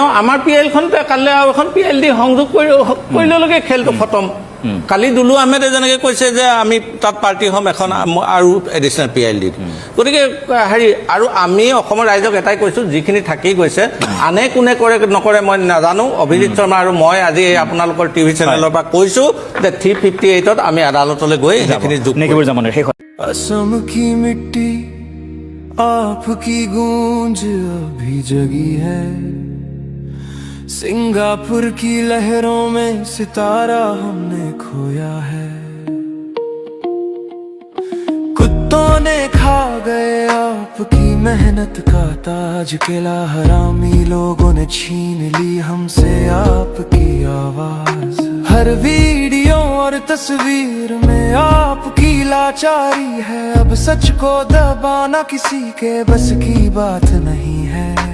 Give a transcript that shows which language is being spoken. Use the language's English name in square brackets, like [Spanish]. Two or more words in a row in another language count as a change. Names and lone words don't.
[Assamese] আমাৰ PL-খনতে কাইলৈ আৰু এখন PL দি সংযোগ কৰিললৈকে খেলটো খতম কালি দুলু আহমেদে যেনেকৈ কৈছে যে আমি তাত পাৰ্টি হ'ম এখন আৰু এডিশ্যনেল PL দি গতিকে হেৰি আৰু আমি অসমৰ ৰাইজক এটাই কৈছোঁ যিখিনি থাকি গৈছে আনে কোনে কৰে নকৰে মই নাজানো অভিজিত শৰ্মা আৰু মই আজি আপোনালোকৰ টিভি চেনেলৰ পৰা কৈছোঁ যে 358ত আমি আদালতলৈ গৈ সেইখিনি যোগ [Hindi] असम की मिट्टी आपकी गूंज अभी जगी है सिंगापुर की लहरों में सितारा हमने खोया है कुत्तों ने खा गए आपकी मेहनत का ताज किला हरामी लोगों ने छीन ली हमसे आपकी आवाज हर वीडियो और तस्वीर में आपकी लाचारी है अब सच को दबाना किसी के बस की बात नहीं है